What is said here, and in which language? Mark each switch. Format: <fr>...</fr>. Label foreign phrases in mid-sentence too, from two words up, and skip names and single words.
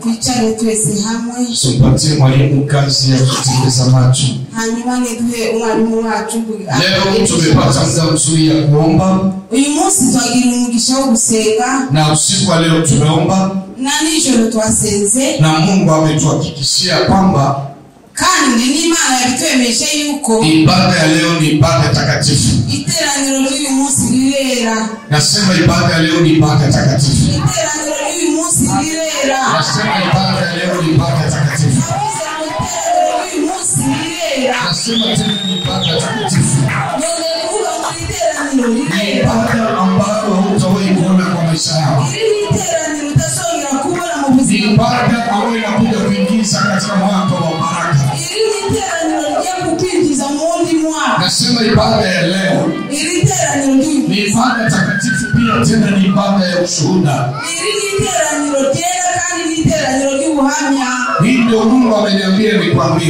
<sw>Tupatie mwalimu kazi ya kutembeza macho. Leo tumepata muda mzuri ya kuomba. Na usiku wa leo tumeomba. Na Mungu ametuhakikishia kwamba</sw> <rw>kandi n'Imana yabitwemeshe yuko</rw> <sw>ibada ya leo ni ibada takatifu.</sw> <rw>Iteraniro ry'uyu munsi rirera.</rw> <sw>Nasema ibada ya leo ni ibada takatifu.</sw> <rw>Iteraniro ry'uyu munsi rirera.</rw> <sw>Nasema ibada ya leo ni ibada takatifu.</sw> <rw>Uyu munsi rirera.</rw> <sw>Nasema tena ni ibada takatifu.</sw> <rw>Ndio kuvuga muri iteraniro rirera.</rw> <sw>Ibada ambayo hutawahi kuona kwa maisha yako.</sw> <rw>Iteraniro utasongera kubona mu buzima.</rw> <sw>Ibada ambayo inakuja kuingiza katika mwaka wa baraka. Nasema ibada ya leo ni ibada takatifu pia tena ni ibada ya ushuhuda. Hii ndio Mungu ameniambia nikwambie.</sw>